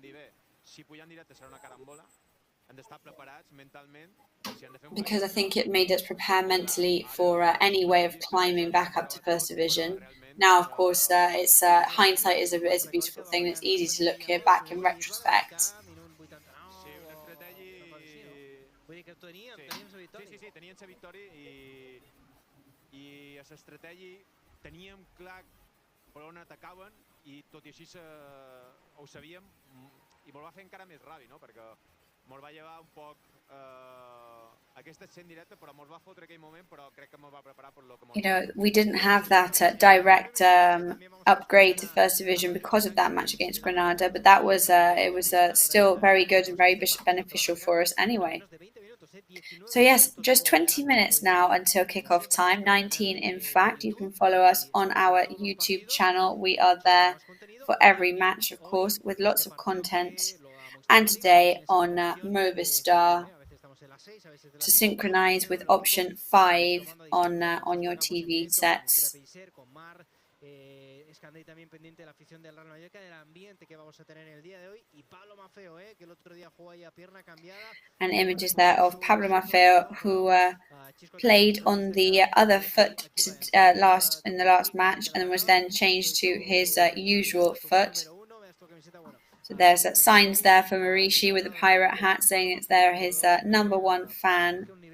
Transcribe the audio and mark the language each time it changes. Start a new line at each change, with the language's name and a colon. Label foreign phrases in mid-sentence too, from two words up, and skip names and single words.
English: Because I think it made us prepare mentally for any way of climbing back up to First Division. Now, of course, it's hindsight is a beautiful thing. It's easy to look here back in retrospect.
Catalan: per on atacaven I tot I així ho sabíem I mos va fer encara més ràbia, no? Perquè mos va llevar un poc aquesta ascent directe, però mos va fotre aquell moment, però crec que mos va preparar per lo que mos...
English: we didn't have that direct upgrade to First Division because of that match against Granada, but that was it was still very good and very beneficial for us anyway. So yes, just 20 minutes now until kickoff time, 19 in fact. You can follow us on our YouTube channel. We are there for every match, of course, with lots of content. And today on Movistar, to synchronize with option 5 on your TV sets.
Spanish: También pendiente de la afición del Real Mallorca, del ambiente que vamos a tener el día de hoy y Pablo Maffeo, que el otro día jugó ahí a pierna cambiada.
English: And images there of Pablo Maffeo, who played on the other foot in the last match and was then changed to his usual foot. So there's signs there for Marishi with the pirate hat saying it's there his number one fan.